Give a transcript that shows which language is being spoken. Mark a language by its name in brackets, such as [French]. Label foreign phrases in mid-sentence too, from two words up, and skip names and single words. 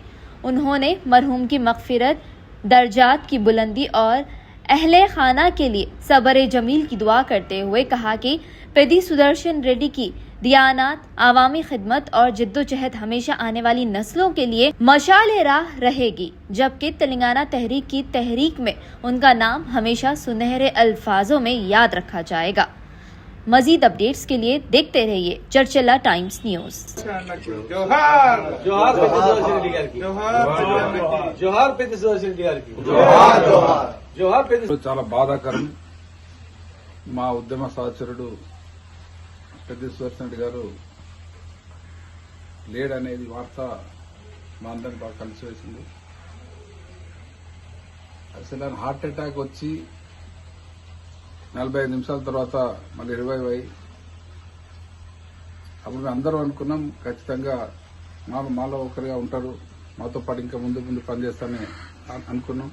[Urdu] انہوں نے مرحوم کی مغفرت، درجات کی بلندی اور اہل خانہ کے لیے صبر جمیل کی دعا کرتے ہوئے کہا کہ پیدی سدرشن ریڈی کی دیانت، عوامی خدمت اور جدوجہد ہمیشہ آنے والی نسلوں کے لیے مشعل راہ رہے گی، جبکہ تلنگانہ تحریک کی تحریک میں ان کا نام ہمیشہ سنہرے الفاظوں میں یاد رکھا جائے گا. مزید اپڈیٹس کے لیے دیکھتے رہیے چرچلا ٹائمز نیوز. [Telugu] जोहार जोहार जोहार पेद्दी सुदर्शन రెడ్డి గారికి जोहार जोहार जोहार पेद्दी చాలా బాధాకరం। మా ఉద్యమ సహచరుడు పెద్ది సుదర్శన్ రెడ్డి గారు లేడనేది వార్త మా అందరిని బాగా కలిసి వేసింది। అసలు ఆయన [English] heart attack [Telugu] వచ్చి 45 నిమిషాల తర్వాత మళ్ళీ రివైవ్ అయ్యి అప్పుడు మేము అందరం అనుకున్నాం ఖచ్చితంగా మాలో ఒకరిగా ఉంటారు, మాతో పాటు ఇంకా ముందు ముందు పనిచేస్తానని అనుకున్నాం।